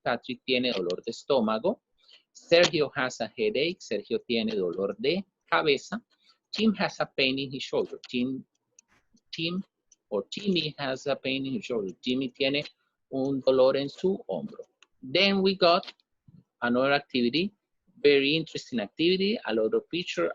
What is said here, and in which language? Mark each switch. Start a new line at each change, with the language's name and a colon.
Spanish: Patrick tiene dolor de estómago.
English: Sergio has a headache.
Spanish: Sergio tiene dolor de cabeza.
English: Tim has a pain in his shoulder. Tim or Timmy has a pain in his shoulder.
Spanish: Timmy tiene un dolor en su hombro.
English: Then we got another activity, very interesting activity, a lot of picture.